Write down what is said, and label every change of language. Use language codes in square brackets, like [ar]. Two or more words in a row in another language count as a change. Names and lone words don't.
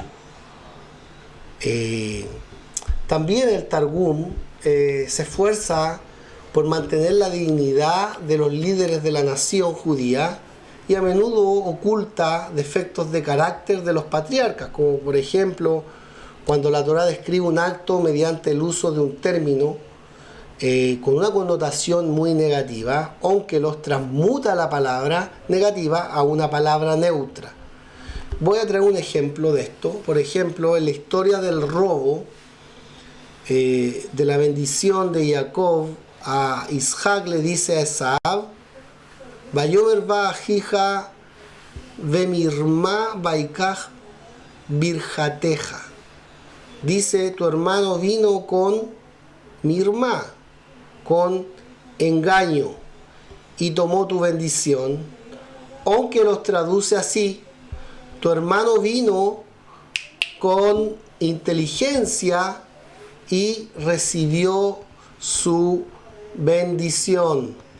[es] También el Targum se esfuerza por mantener la dignidad de los líderes de la nación judía y a menudo oculta defectos de carácter de los patriarcas, como por ejemplo cuando la Torá describe un acto mediante el uso de un término con una connotación muy negativa, aunque los transmuta la palabra negativa a una palabra neutra. Voy a traer un ejemplo de esto. Por ejemplo, en la historia del robo de la bendición de Jacob a Isaac, le dice a Esaú: [he] ויאמר בא אחיך במרמה ויקח ברכתך. [es] Dice: tu hermano vino con mirma, con engaño, y tomó tu bendición. Aunque los traduce así: tu hermano vino con inteligencia y recibió su bendición.